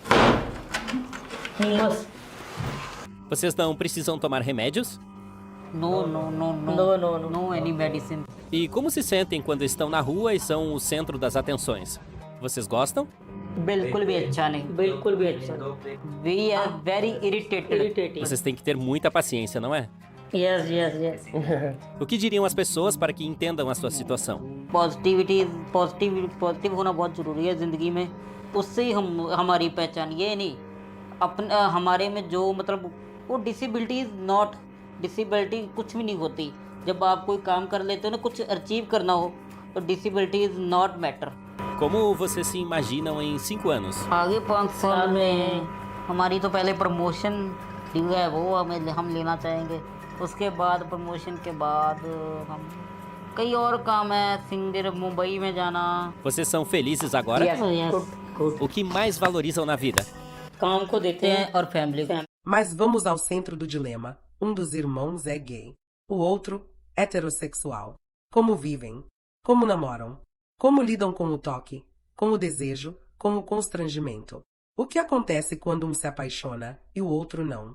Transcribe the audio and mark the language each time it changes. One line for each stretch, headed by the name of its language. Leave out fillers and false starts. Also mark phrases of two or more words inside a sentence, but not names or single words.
English: Yes.
Portuguese: Vocês não precisam tomar remédios?
English: No. No any medicine.
Portuguese: E como se sentem quando estão na rua e são o centro das atenções? Vocês gostam?
Hindi: बिल्कुल भी अच्छा नहीं बिल्कुल भी अच्छा
English: We are very irritated.
Portuguese: Vocês têm que ter muita paciência, não é?
English: Yes.
Portuguese: O que diriam as pessoas para que entendam a sua situação?
Hindi: पॉजिटिव होना बहुत ज़रूरी है ज़िंदगी में उससे ही हम हमारी पहचान ये नहीं अपने हमारे में जो मतलब वो डिसेबिलिटी कुछ भी नहीं होती जब आप कोई काम कर लेते हो ना कुछ अचीव करना हो तो
English: disability is not matter
Portuguese: Como vocês se imaginam em 5 anos?
Hindi: आगे 5 साल में हमारी तो पहले
English: promotion due
Hindi: है वो हम लेना चाहेंगे उसके बाद प्रमोशन के बाद हम कई और काम है सिंगर मुंबई में जाना
Portuguese: Vocês são felizes agora? O que mais valorizam na vida?
Hindi: काम को देते हैं और फैमिली को
Portuguese: Mas vamos ao centro do dilema. Um dos irmãos é gay. O outro, heterossexual. Como vivem? Como namoram? Como lidam com o toque? Com o desejo? Com o constrangimento? O que acontece quando um se apaixona e o outro não?